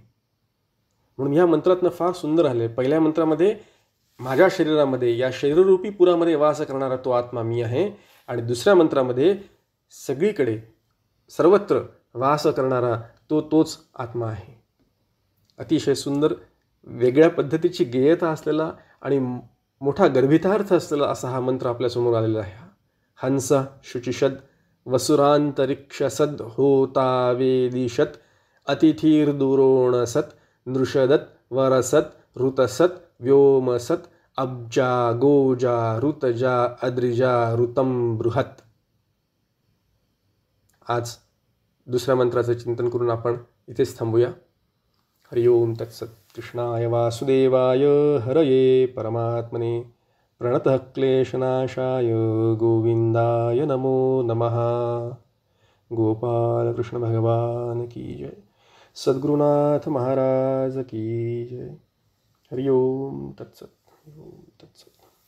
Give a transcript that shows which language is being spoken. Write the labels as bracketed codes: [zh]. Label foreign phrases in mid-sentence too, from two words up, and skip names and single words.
[mr] म्हणून ह्या मंत्रातनं फार सुंदर आले. पहिल्या मंत्रामध्ये माझ्या शरीरामध्ये या शरीररूपी पुरामध्ये वास करणारा तो आत्मा मी आहे, आणि दुसऱ्या मंत्रामध्ये सगळीकडे सर्वत्र वास करणारा तोच आत्मा आहे. अतिशय सुंदर वेगळ्या पद्धतीची गेयता असलेला आणि मोठा गर्भितार्थ असलेला असा हा मंत्र आपल्यासमोर आलेला आहे. [sa] हंस शुचिषद वसुरांतरिक्षसद होतावेदिशत अतिथीर्दुरोणसत नृषदत वरसत ऋतसत व्योमसत अब्जा गोजा ऋतजा अद्रिजा ऋतम बृहत. [mr] आज दुसऱ्या मंत्राचं चिंतन करून आपण इथेच थांबूया. [sa] हरि ओम तत्सत. कृष्णाय वासुदेवाय हरये परमात्मने प्रणतः क्लेशनाशाय गोविंदाय नमो नमः. [hi] गोपाल कृष्ण भगवान की जय. सद्गुरुनाथ महाराज की जय. [sa] हरि ओम तत्सत. हरि ओम तत्सत.